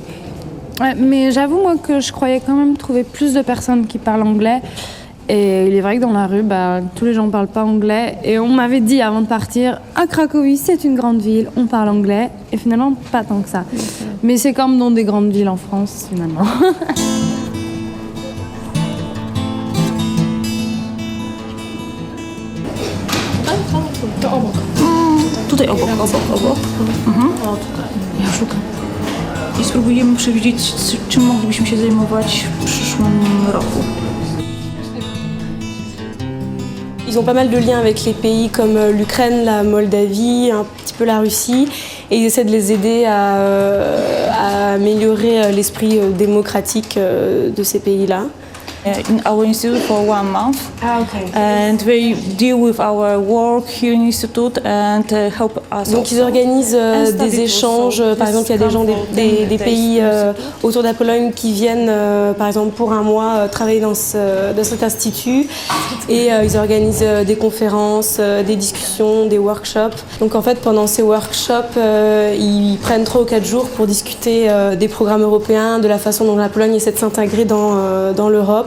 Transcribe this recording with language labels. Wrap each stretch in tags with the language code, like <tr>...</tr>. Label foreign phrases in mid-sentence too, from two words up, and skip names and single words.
<fr>Ouais, mais j'avoue moi que je croyais quand même trouver plus de personnes qui parlent anglais. Et il est vrai que dans la rue, tous les gens ne parlent pas anglais. Et on m'avait dit avant de partir, à Cracovie, c'est une grande ville, on parle anglais. Et finalement, pas tant que ça. Mais c'est comme dans des grandes villes en France, finalement.</fr> <pl>Tutaj obok. Ja szukam. I spróbujemy przewidzieć, czym moglibyśmy się zajmować w przyszłym roku.</pl> <fr>Ils ont pas mal de liens avec les pays comme l'Ukraine, la Moldavie, un petit peu la Russie. Et ils essaient de les aider à améliorer l'esprit démocratique de ces pays-là.</fr> <en>In our institute for 1 month. And they deal with our work here in institute and help us.</en> <fr>Donc ils organisent des échanges. Par exemple, il y a des gens des pays autour de la Pologne qui viennent, par exemple, pour un mois travailler dans cet institut. Et ils organisent des conférences, des discussions, des workshops. Donc en fait, pendant ces workshops, ils prennent 3 ou 4 jours pour discuter des programmes européens, de la façon dont la Pologne essaie de s'intégrer dans l'Europe.</fr>